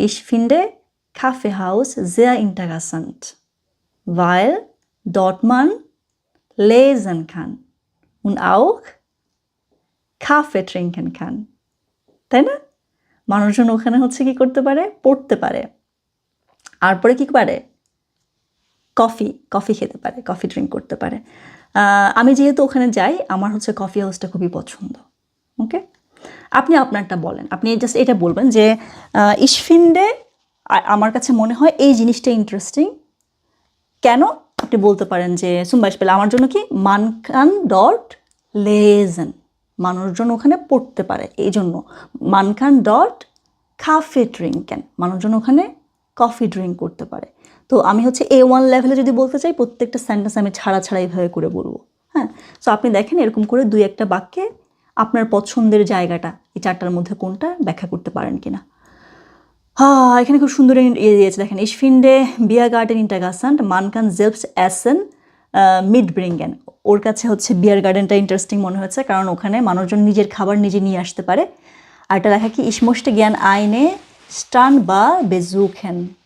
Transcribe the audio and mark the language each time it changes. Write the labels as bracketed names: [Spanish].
[German] Ich finde Kaffeehaus sehr interessant, weil dort man lesen kann und auch Kaffee trinken kann, [Bangla] তাই না? মানুষজন ওখানে হচ্ছে কি করতে পারে, পড়তে পারে, আর পরে কি পারে, কফি খেতে পারে, কফি ড্রিঙ্ক করতে পারে। আমি যেহেতু ওখানে যাই, আমার হচ্ছে কফি হাউসটা খুবই পছন্দ। ওকে, আপনি আপনারটা বলেন, আপনি জাস্ট এটা বলবেন যে [German] ich finde, [Bangla] আমার কাছে মনে হয় এই জিনিসটা ইন্টারেস্টিং। কেন? আপনি বলতে পারেন যে zum Beispiel আমার জন্য কি, [German] man kann dort lesen, [Bangla] মানুষজন ওখানে পড়তে পারে, এই জন্য [German] man kann dort Kaffee trinken, [Bangla] মানুষজন ওখানে কফি ড্রিঙ্ক করতে পারে। তো আমি হচ্ছে A1 লেভেলে যদি বলতে চাই, প্রত্যেকটা সেন্টেন্স আমি ছাড়া এইভাবে করে বলবো। হ্যাঁ, সো আপনি দেখেন এরকম করে দুই একটা বাক্যে আপনার পছন্দের জায়গাটা এই চারটার মধ্যে কোনটা ব্যাখ্যা করতে পারেন কিনা। হ্যাঁ, এখানে খুব সুন্দর ইয়ে দিয়েছে দেখেন, [German] ich finde Biergarten interessant, man kann selbst essen mitbringen, [Bangla] ওর কাছে হচ্ছে বিয়ার গার্ডেনটা ইন্টারেস্টিং মনে হচ্ছে, কারণ ওখানে মানুষজন নিজের খাবার নিজে নিয়ে আসতে পারে। আর এটা লেখা কি, [German] ich möchte gern eine Strandbar besuchen.